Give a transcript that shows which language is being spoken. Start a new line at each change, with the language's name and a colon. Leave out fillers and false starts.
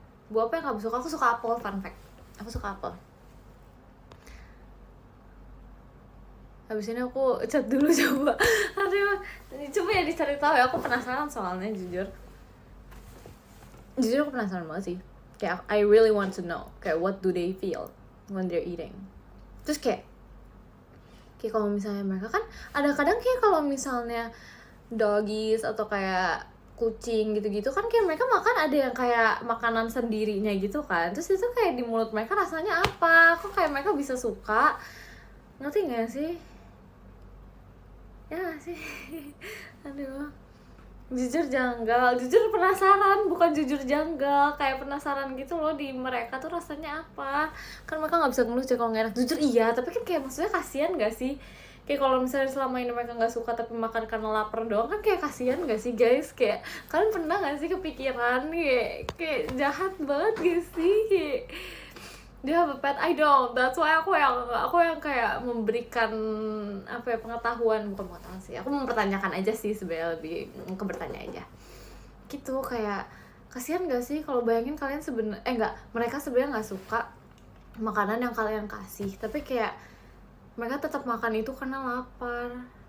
Indonesian: Buah apa yang kamu suka? Aku suka apel, fun fact. Aku suka apel. Habis ini aku chat dulu coba. Aduh, coba ya dicari tahu ya, aku penasaran soalnya jujur aku penasaran banget sih. Kayak
English: I really want to know
Indonesian: kayak
English: what do they feel when they're eating.
Indonesian: Terus kayak kalau misalnya mereka kan ada kadang kayak kalau misalnya doggies atau kayak kucing gitu-gitu kan kayak mereka makan ada yang kayak makanan sendirinya gitu kan. Terus itu kayak di mulut mereka rasanya apa? Kok kayak mereka bisa suka? Ngerti gak sih? Ya gak sih? Aduh, jujur janggal, jujur penasaran, bukan jujur janggal, kayak penasaran gitu loh di mereka tuh rasanya apa. Kan mereka nggak bisa ngeluh kalau nggak enak, jujur iya, tapi kan kayak maksudnya kasihan gak sih? Kayak kalau misalnya selama ini mereka nggak suka tapi makan karena lapar doang kan kayak kasihan gak sih guys? Kayak kalian pernah gak sih kepikiran kayak jahat banget gak sih? Kayak dia
English: have a pet, I don't. That's why
Indonesian: aku yang kayak memberikan apa ya, pengetahuan, bukan pengetahuan sih. Aku mempertanyakan aja sih sebenarnya, lebih ke bertanya aja. Gitu kayak kasihan gak sih kalau bayangin kalian mereka sebenarnya nggak suka makanan yang kalian kasih, tapi kayak mereka tetap makan itu karena lapar.